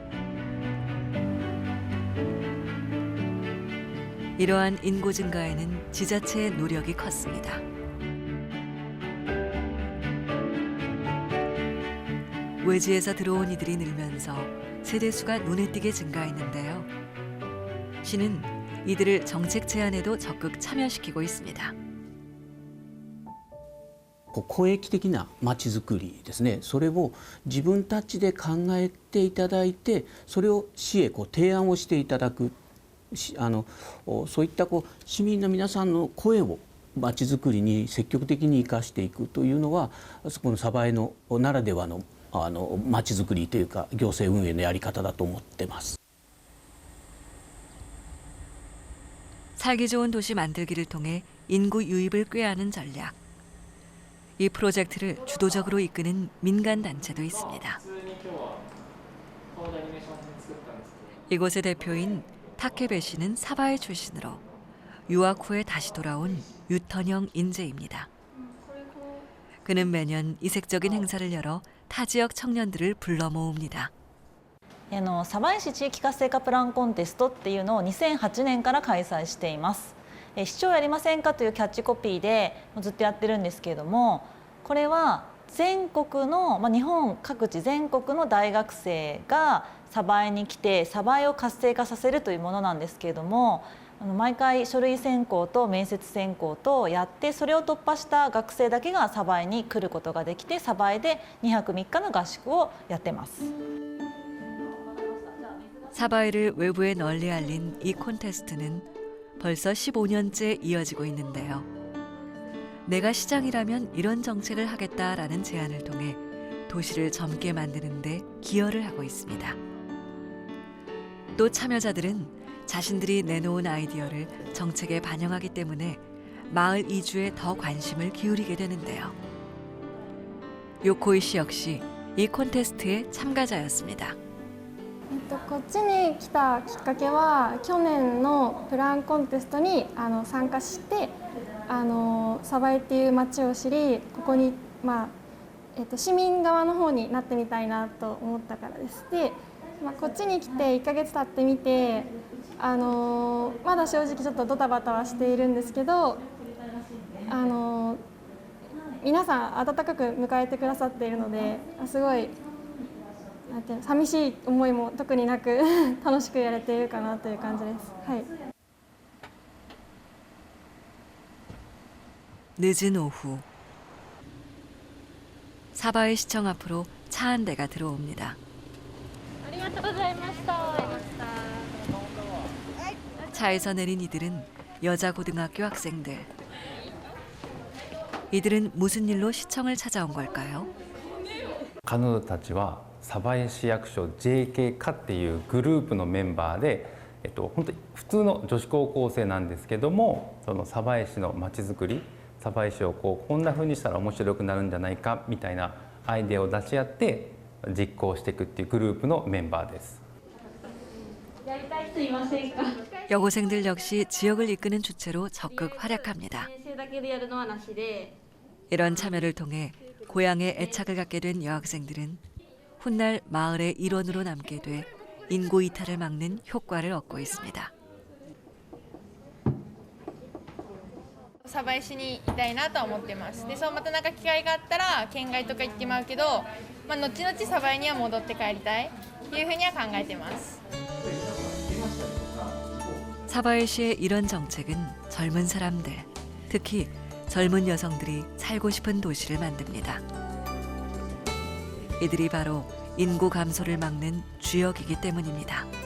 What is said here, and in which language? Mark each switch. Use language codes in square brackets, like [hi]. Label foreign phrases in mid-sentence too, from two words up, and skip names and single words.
[ko] 이러한 인구 증가에는 지자체의 노력이 컸습니다. 외지에서 들어온 이들이 늘면서 세대수가 눈에 띄게 증가했는데요. 시는 이들을 정책 제안에도 적극 참여시키고 있습니다. [ja] 公益的なまちづくりですね、それを自分たちで考えていただいて、それを市へ提案をしていただく、そういった市民の皆さんの声をまちづくりに積極的に生かしていくというのは、この鯖江のならではのまちづくりというか行政運営のやり方だと思ってます。 [ko] 살기 좋은 도시 만들기를 통해 인구 유입을 꾀하는 전략. 이 프로젝트를 주도적으로 이끄는 민간 단체도 있습니다. 이곳의 대표인 타케베 씨는 사바이 출신으로 유학 후에 다시 돌아온 유턴형 인재입니다. 그는 매년 이색적인 행사를 열어 타 지역 청년들을 불러 모읍니다. [ja] 鯖江市地域活性化プランコンテストっていうのを2008年から開催しています。市長やりませんかというキャッチコピーでずっとやってるんですけれども、これは全国の、日本各地全国の大学生が鯖江に来て鯖江を活性化させるというものなんですけれども、毎回書類選考と面接選考とやって、それを突破した学生だけが鯖江に来ることができて、鯖江で2泊3日の合宿をやってます。 [ko] 사바이를 외부에 널리 알린 이 콘테스트는 벌써 15년째 이어지고 있는데요. 내가 시장이라면 이런 정책을 하겠다라는 제안을 통해 도시를 젊게 만드는 데 기여를 하고 있습니다. 또 참여자들은 자신들이 내놓은 아이디어를 정책에 반영하기 때문에 마을 이주에 더 관심을 기울이게 되는데요. 요코이 씨 역시 이 콘테스트의 참가자였습니다. [ja] こっちに来たきっかけは去年のプランコンテストに参加して鯖江っていう町を知り、ここに、市民側の方になってみたいなと思ったからです。で、こっちに来て1ヶ月経ってみてまだ正直ちょっとドタバタはしているんですけど、皆さん温かく迎えてくださっているので、すごい 寂しい思いも特になく楽しくやれているかなという感じです。はい。 [ko] 늦은 오후 사바이 시청 앞으로 차 한 대가 들어옵니다. 차에서 내린 이들은 여자 고등학교 학생들. 이들은 무슨 일로 시청을 찾아온 걸까요? [ja] 彼女たちは 鯖江市役所 JK 課っていうグループのメンバーで、本当に普通の女子高校生なんですけども、その鯖江市のまちづくり、鯖江市をこんな風にしたら面白くなるんじゃないかみたいなアイデアを出し合って実行していくっていうグループのメンバーです。 [ko] 여고생들 역시 지역을 이끄는 주체로 적극 활약합니다. 이런 참여를 통해 고향에 애착을 갖게 된 여학생들은 훗날 마을의 일원으로 남게 돼 인구 이탈을 막는 효과를 얻고 있습니다. [ja] 鯖江市にいたいなとは思ってます。で、またなんか機会があったら県外とか行ってまうけど、後々鯖江には戻って帰りたいというふうには考えてます。 [ko] 사바이시의 이런 정책은 젊은 사람들, 특히 젊은 여성들이 살고 싶은 도시를 만듭니다. 이들이 바로 인구 감소를 막는 주역이기 때문입니다.